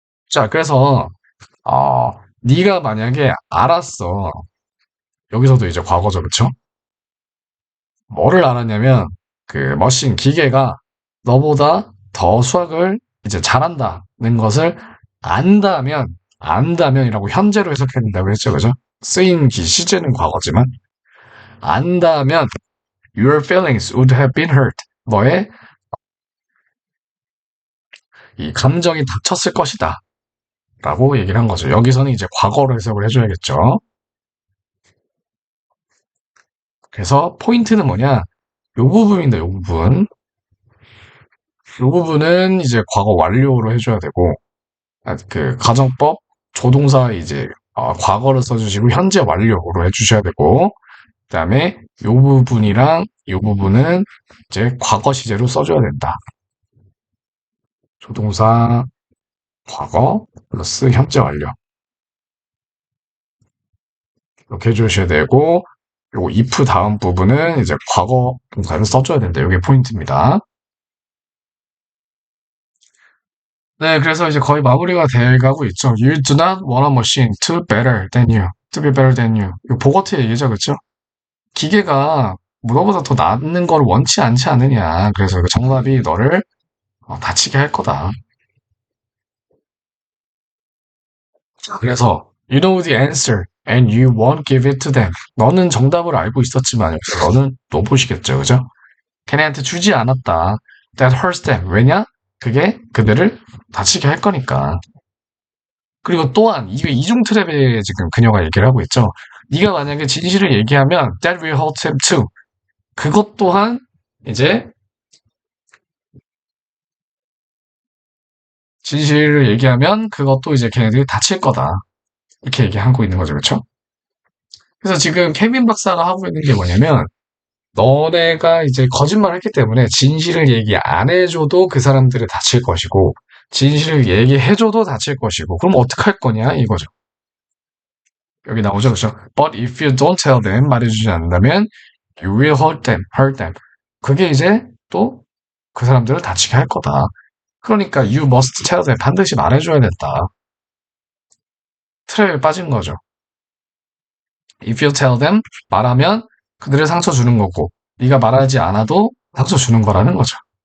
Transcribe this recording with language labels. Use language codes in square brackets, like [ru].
[ko] 자, 그래서 네가 만약에 알았어. 여기서도 이제 과거죠, 그쵸? 뭐를 알았냐면 그 머신 기계가 너보다 더 수학을 이제 잘한다는 것을 안다면이라고 현재로 해석해야 된다고 했죠, 그죠? 쓰인 시제는 과거지만 안다면 [en] your feelings would have been hurt. [ko] 너의 이 감정이 다쳤을 것이다. 라고 얘기를 한 거죠. 여기서는 이제 과거로 해석을 해줘야겠죠. 그래서 포인트는 뭐냐? 요 부분인데, 요 부분. 요 부분은 이제 과거 완료로 해줘야 되고, 그 가정법 조동사 이제 과거를 써주시고 현재 완료로 해주셔야 되고, 그다음에 요 부분이랑 요 부분은 이제 과거 시제로 써줘야 된다. 조동사 과거 플러스 현재 완료 이렇게 해주셔야 되고, 요 if 다음 부분은 이제 과거 동사를 써줘야 된다. 이게 포인트입니다. 네, 그래서 이제 거의 마무리가 돼가고 있죠. [en] You do not want a machine to better than you, to be better than you. [ko] 이거 보거트 얘기죠, 그렇죠? 기계가 너보다 더 낫는 걸 원치 않지 않느냐. 그래서 그 정답이 너를 다치게 할 거다. 그래서 [en] you know the answer and you won't give it to them. [ko] 너는 정답을 알고 있었지만 너는 로봇이겠죠, 그죠? 걔네한테 주지 않았다. [en] That hurts them. [ko] 왜냐? 그게 그들을 다치게 할 거니까. 그리고 또한 이게 이중 트랩에 지금 그녀가 얘기를 하고 있죠. 네가 만약에 진실을 얘기하면 [en] that will hurt them too. [ko] 그것 또한 이제 진실을 얘기하면 그것도 이제 걔네들이 다칠 거다. 이렇게 얘기하고 있는 거죠. 그렇죠? 그래서 지금 케빈 박사가 하고 있는 게 뭐냐면 너네가 이제 거짓말을 했기 때문에 진실을 얘기 안 해줘도 그 사람들이 다칠 것이고 진실을 얘기해줘도 다칠 것이고 그럼 어떡할 거냐 이거죠. 여기 나오죠. 그렇죠? [en] But if you don't tell them [ko] 말해주지 않는다면 [en] you will hurt them. [ko] 그게 이제 또 그 사람들을 다치게 할 거다. 그러니까 [en] you must tell them [ko] 반드시 말해줘야 된다. 트랩에 빠진 거죠. [en] If you tell them [ko] 말하면 그들을 상처 주는 거고 네가 말하지 않아도 상처 주는 거라는 거죠.